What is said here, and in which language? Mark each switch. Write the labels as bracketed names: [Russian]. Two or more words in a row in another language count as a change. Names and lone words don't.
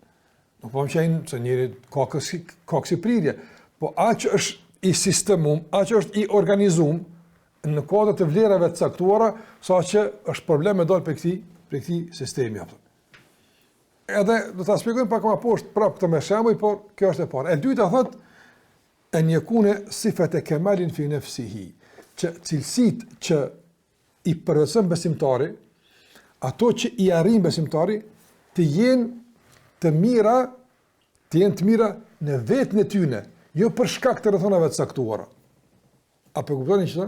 [Albanian] Nuk po më qenë se njëri ka kësi prirje, po aq është i sistemum, aq është i organizum në kodrat të vlerave të caktuara, sa që është problem me dalë për këti sistemi. Edhe do ta shpjegojmë pak më poshtë prapë këtë me shembuj, por kjo është e parë. E dyta thotë [Arabic] أن يكون صفات الكمال في نفسه, [Albanian] që cilësitë që i përvesën besimtari, ato që i arrin besimtari, të jenë të mira në vetën e tyne, jo për shkak të rrethonave të caktuara. Apo kuptoni çfarë?